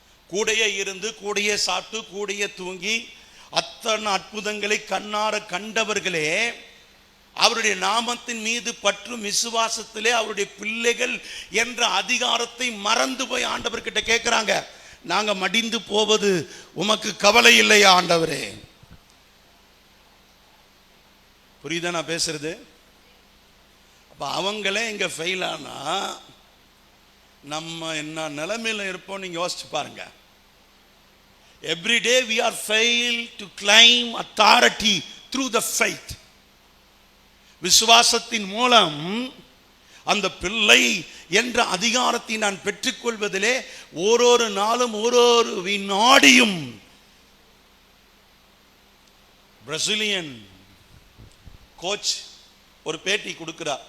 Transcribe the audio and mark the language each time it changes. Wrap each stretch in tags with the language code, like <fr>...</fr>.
<ta>கூடையே இருந்து, கூடையே சாப்பிட்டு, கூடையே தூங்கி, அத்தனை அற்புதங்களை கண்ணார கண்டவர்களே அவருடைய நாமத்தின் மீது பற்றும் விசுவாசத்திலே அவருடைய பிள்ளைகள் என்ற அதிகாரத்தை மறந்து போய் ஆண்டவர்கிட்ட கேட்கிறாங்க, நாங்க மடிந்து போவது உமக்கு கவலை இல்லையா ஆண்டவரே? புரியுதா நான் பேசுறது? அப்ப அவங்களே இங்க ஃபெயில் ஆனா நம்ம என்ன நிலைமையில இருப்போம் நீங்க யோசிச்சு பாருங்க.</ta> <en>Every day we are failed to claim authority through the faith.</en> <ta>விசுவாசத்தின் மூலம் அந்த பிள்ளை என்ற அதிகாரத்தை நான் பெற்றுக்கொள்வதிலே ஓரொரு நாளும் ஓரொரு வினாடியும். பிரசிலியன் கோச் ஒரு பேட்டி கொடுக்கிறார்.</ta>